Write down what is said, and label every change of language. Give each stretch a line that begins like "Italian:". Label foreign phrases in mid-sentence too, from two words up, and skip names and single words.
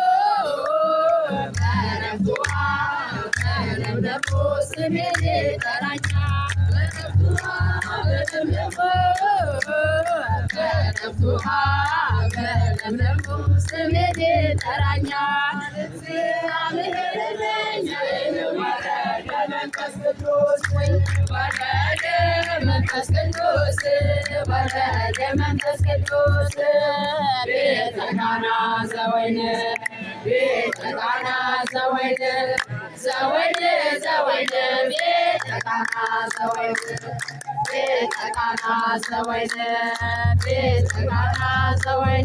Amharic: በዕረፍቱ ውኃ በለምለሙ ስሜን ይጠራኛል በዕረፍቱ ውኃ በለምለሙ በዕረፍቱ ውኃ በለምለሙ ስሜን ይጠራኛል እግዚአብሔር እረኛዬ ነው ወረደ መንፈስ ቅዱስ ወረደ መንፈስ ቅዱስ ወረደ መንፈስ
Geez: ቅዱስ ቤተ ቃና ዘወይን ቤተ ቃና ዘወይን ዘወይን ዘወይን ቤተ ቃና ዘወይን ቤተ ቃና ዘወይን ቤተ ቃና ዘወይን